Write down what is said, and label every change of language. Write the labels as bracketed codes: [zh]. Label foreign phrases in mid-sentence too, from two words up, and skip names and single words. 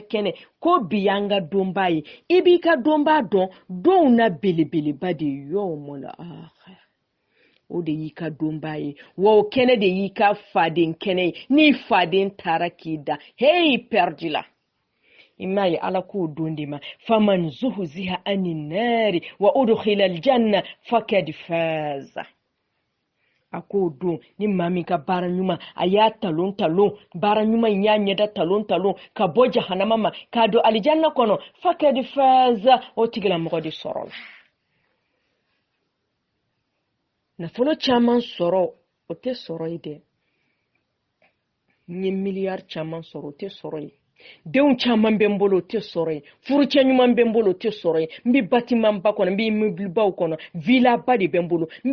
[bm] kɛnɛ ko bi y'an ka donba ye i b'i ka donba dɔn donw na belebeleba de [ar] يوم الآخر [bm] o de y'i ka donba ye wa o kɛnɛ de y'i ka faden kɛnɛ ye ni faden taara k'i da perdi la ima ye ala k'o don de ma [ar] فمن زحزح عن النار وأدخل الجنة فقد فاز [bm] a k'o don ni maa min ka baara ɲuman a y'a talon baara ɲuman in y'a ɲɛda talon ka bɔ jahanama ma k'a don alijanna kɔnɔ [ar] فقد فاز [bm] o tigilamɔgɔ de sɔrɔ la nafolo caman sɔrɔ o tɛ sɔrɔ ye dɛ n ye miliyari caman sɔrɔ o tɛ sɔrɔ ye denw caman bɛ n bolo o tɛ sɔrɔ ye furucɛ ɲuman bɛ n bolo o tɛ sɔrɔ ye n bɛ bâtiment ba kɔnɔ n bɛ immeuble baw kɔnɔ villa ba de bɛ n bolo n